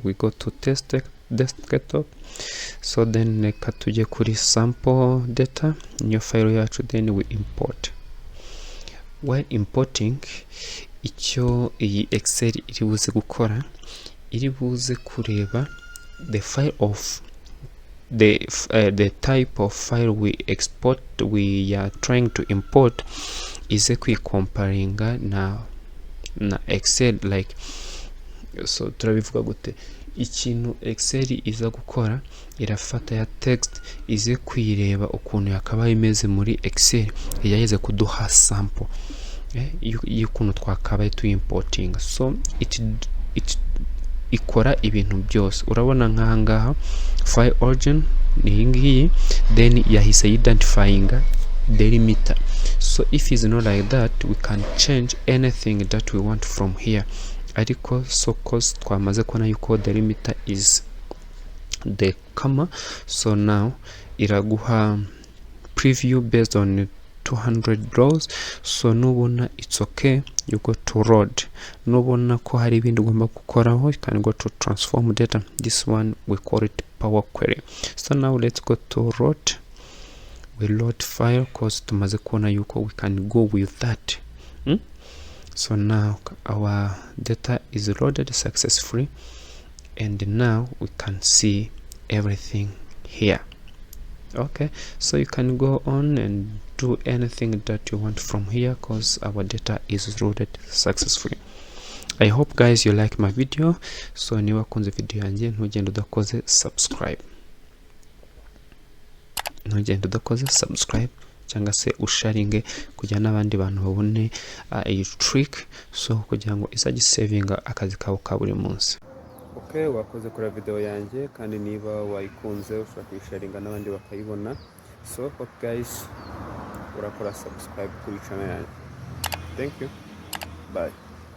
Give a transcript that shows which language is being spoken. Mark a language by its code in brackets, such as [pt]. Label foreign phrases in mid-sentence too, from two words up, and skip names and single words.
[en] We go to test desktop, so then [rw] reka tujye kuri [en] sample data, new file yacu, then we import. While importing, [rw] icyo iyi Excel iri buze gukora, iri buze kureba [en] the file of the type of file we are trying to import, is [rw] comparinga na Excel, [en] like so [rw] turabivuga gute, ikintu Excel iza gukora irafata ya text ize kwireba ukuntu yakabaye imeze muri Excel, yageze kuduha sample y'ukuntu twakabaye tu importing. [en] So it [rw] ikora ibintu byose. Urabona nkahangaha [en] file origin [rw] ni ngiyi, then yahise [en] identifying delimiter. So if it's not like that, we can change anything that we want from here. Ariko so cause [rw] twamaze kubona yuko [en] delimiter is the comma, so now iraguha preview based on 200 rows. So nubona it's okay, you go to load. [rw] Nubona ko hari ibindi ugomba gukoraho, [en] you can go to transform data. This one we call it Power Query. So now let's go to load. We load file cause [rw] tumaze kuona yuko [en] we can go with that. So now our data is loaded successfully, and now we can see everything here. Okay, so you can go on and do anything that you want from here cause our data is loaded successfully. I hope guys you like my video. [rw] So niba kunze video yanjye ntugende udakoze subscribe, cyangwa se usharinge kugira n'abandi bantu babone iyi trick, so kugira ngo izajye savinga akazi kawe ka buri munsi. Okay, wakoze kuri video yanjye, kandi niba wayikunze ushaka kuyisharinga n'abandi bakayibona. So [en] hope guys [rw] urakora subscribe kuri channel yanjye. [en] Thank you, bye.